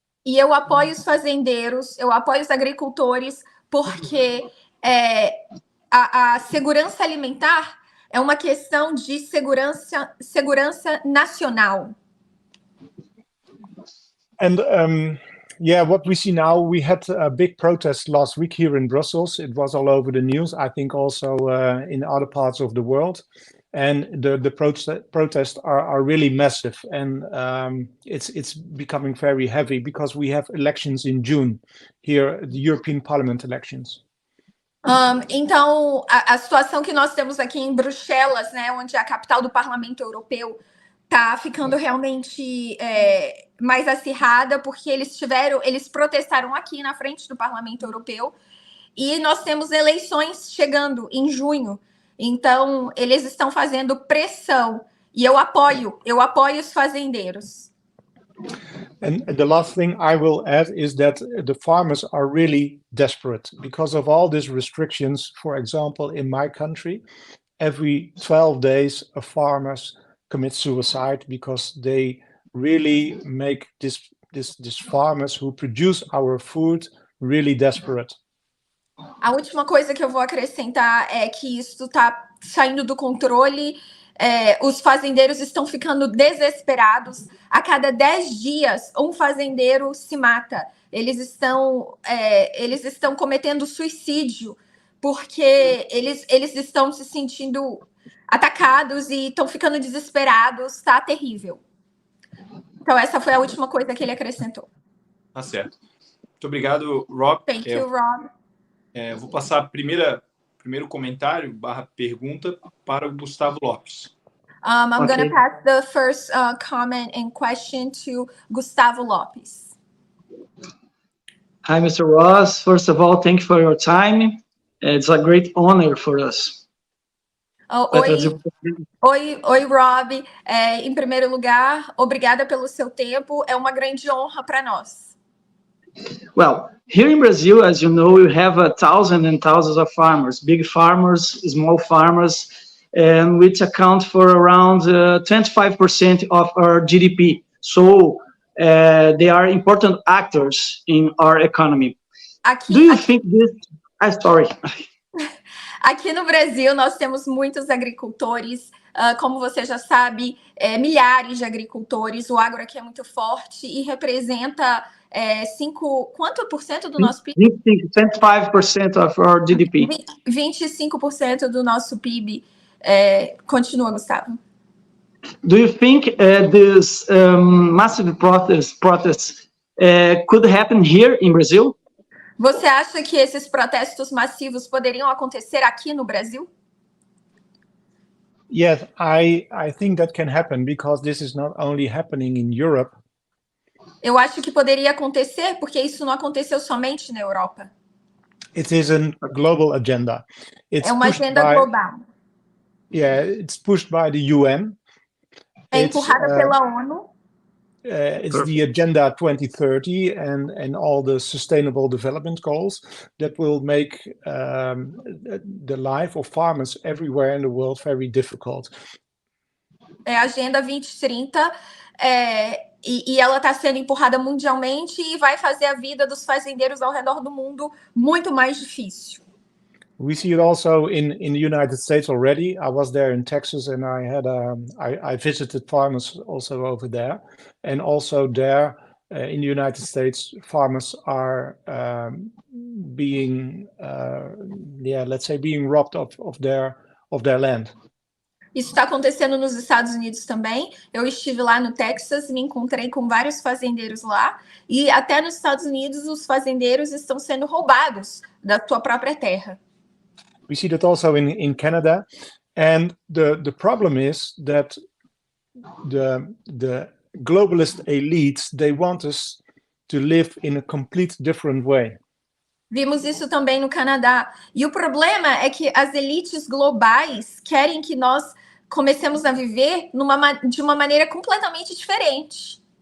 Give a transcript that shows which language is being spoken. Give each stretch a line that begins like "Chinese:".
Portuguese: E eu apoio os fazendeiros, eu apoio os agricultores, porque a segurança alimentar é uma questão de segurança nacional.
English: And what we see now, we had a big protest last week here in Brussels. It was all over the news, I think also in other parts of the world. And the protests are really massive, and it's becoming very heavy because we have elections in June here, the European Parliament elections.
Portuguese: Então, a situação que nós temos aqui em Bruxelas, né, onde é a capital do Parlamento Europeu, está ficando realmente mais acirrada, porque eles protestaram aqui na frente do Parlamento Europeu, e nós temos eleições chegando em junho. Então, eles estão fazendo pressão. E eu apoio os fazendeiros.
English: And the last thing I will add is that the farmers are really desperate because of all these restrictions. For example, in my country, every 12 days, a farmer commits suicide because they really make these farmers who produce our food really desperate.
Portuguese: A última coisa que eu vou acrescentar é que isso está saindo do controle. Os fazendeiros estão ficando desesperados. A cada 10 dias, um fazendeiro se mata. Eles estão cometendo suicídio porque eles estão se sentindo atacados e estão ficando desesperados. Está terrível. Então, essa foi a última coisa que ele acrescentou. Tá certo. Muito obrigado, Rob.
English: Thank you, Rob.
Portuguese: Vou passar primeiro comentário / pergunta para o Gustavo Lopes.
English: I'm going to pass the first comment and question to Gustavo Lopes. Hi, Mr. Ross. First of all, thank you for your time. It's a great honor for us.
Portuguese: Oi, Rob. Em primeiro lugar, obrigada pelo seu tempo. É uma grande honra para nós.
English: Well, here in Brazil, as you know, we have thousands and thousands of farmers, big farmers, small farmers, and which account for around 25% of our GDP. So they are important actors in our economy. Do you think this? Sorry.
Portuguese: Aqui no Brasil, nós temos muitos agricultores. Como você já sabe, milhares de agricultores. O agro aqui é muito forte e representa quanto por cento do nosso PIB?
English: 25% of our GDP.
Portuguese: 25% do nosso PIB. Continua, Gustavo.
English: Do you think this massive protests could happen here in Brazil?
Portuguese: Você acha que esses protestos massivos poderiam acontecer aqui no Brasil?
English: Yes, I think that can happen because this is not only happening in Europe.
Portuguese: Eu acho que poderia acontecer porque isso não aconteceu somente na Europa.
English: It is a global agenda.
Portuguese: É uma agenda global.
English: Yeah, it's pushed by the UN.
Portuguese: É empurrada pela ONU.
English: It's the Agenda 2030 and all the Sustainable Development Goals that will make the life of farmers everywhere in the world very difficult.
Portuguese: É a Agenda 2030 e ela está sendo empurrada mundialmente e vai fazer a vida dos fazendeiros ao redor do mundo muito mais difícil.
English: We see it also in the United States already. I was there in Texas and I visited farmers also over there. And also there in the United States, farmers are being robbed of their land.
Portuguese: Isso está acontecendo nos Estados Unidos também. Eu estive lá no Texas, me encontrei com vários fazendeiros lá. E até nos Estados Unidos, os fazendeiros estão sendo roubados da sua própria terra.
English: We see that also in Canada. And the problem is that the globalist elites, they want us to live in a complete different way.
Portuguese: Vimos isso também no Canadá. E o problema é que as elites globais querem que nós comecemos a viver de uma maneira completamente diferente.